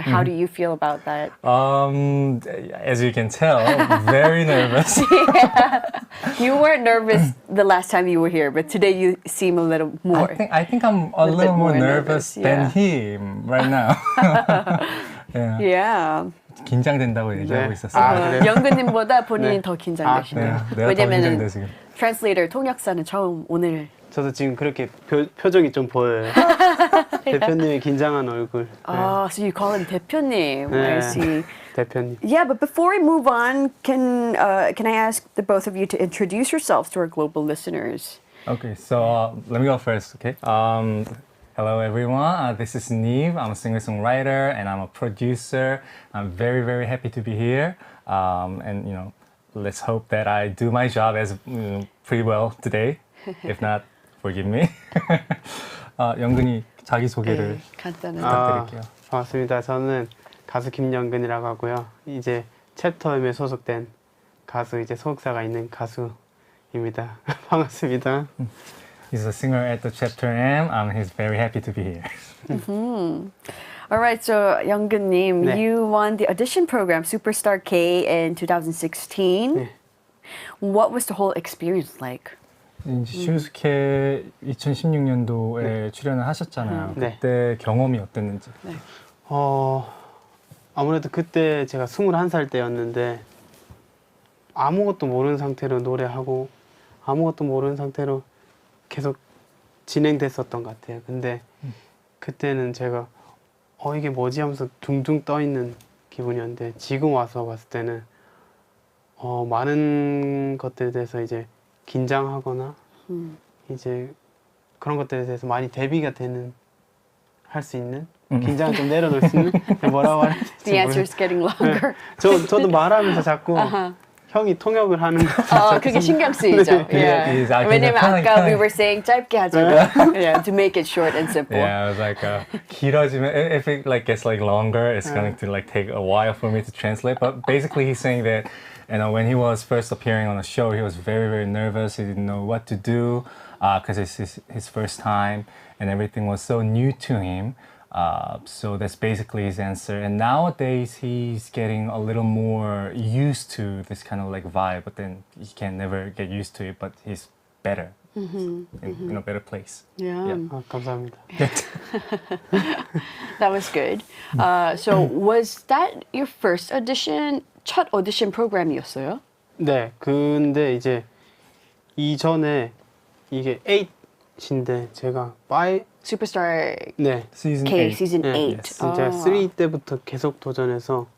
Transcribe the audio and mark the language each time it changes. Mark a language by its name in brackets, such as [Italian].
[English] How do you feel about that? As you can tell, very nervous. You weren't nervous the last time you were here, but today you seem a little more. I think I'm a little more nervous than him right now. Yeah. [Korean] 긴장된다고 얘기하고 있었어요. 영근님보다 본인이 더 긴장되시네요. 내가 더 긴장돼 지금. 트랜슬레이터 통역사는 처음 오늘. 저도 지금 그렇게 표정이 좀 보여요. 대표님의 긴장한 얼굴. [English] So you call him 대표님. I see. [Korean] 대표님. [English] Yeah, but before we move on, can I ask the both of you to introduce yourselves to our global listeners? Okay, so let me go first, okay? Hello everyone, this is NIve. I'm a singer-songwriter and I'm a producer. I'm very, very happy to be here. And let's hope that I do my job as pretty well today. If not, forgive me. [Korean] 영근이 자기소개를 부탁드릴게요. 반갑습니다. 저는 가수 김영근이라고 하고요. 이제 챕터M에 소속된 가수, 이제 소속사가 있는 가수입니다. 반갑습니다. [English] He's a singer at the Chapter M. He's very happy to be here. All right, so Younggeun-님, [Korean] 네. [English] you won the audition program Superstar K in 2016. [Korean] 네. [English] What was the whole experience like? [Korean] 슈스케 2016년도에 출연을 하셨잖아요. 네. 그때 경험이 어땠는지. 네. 아무래도 그때 제가 21살 때였는데 아무것도 모르는 상태로 노래하고 아무것도 모르는 상태로 계속 진행됐었던 것 같아요. 근데 그때는 제가 이게 뭐지 하면서 둥둥 떠 있는 기분이었는데 지금 와서 봤을 때는 많은 것들에 대해서 이제 긴장하거나 이제 그런 것들에 대해서 많이 대비가 되는 할 수 있는 긴장을 좀 내려놓을 수 있는 뭐라고 해야 될지 [English] The answer is getting longer. [Korean] 저도 말하면서 자꾸 형이 통역을 하는 거. 그게 신경 쓰이죠. Yeah. 왜냐면 아까 [English] we were saying [Korean] 짧게 하자고. [English] Yeah, to make it short and simple. Yeah, I was like, [Korean] 길어지면 [English] if it like gets like longer, it's going to like take a while for me to translate. But basically, he's saying that, when he was first appearing on the show, he was very, very nervous. He didn't know what to do because it's his first time, and everything was so new to him. So that's basically his answer. And nowadays he's getting a little more used to this kind of like vibe, but then he can never get used to it. But he's better, in a better place. Yeah. [Korean] 아, 감사합니다. [English] That was good. So was that your first audition? [Korean] 첫 오디션 프로그램이었어요? 네, 근데 이제 이전에 이게 8인데 제가 5, [English] Superstar [Korean] 네, [English] Season K 8. season [Korean] 네, [English] 8. yes. [Korean] 제가 3 때부터 계속 도전해서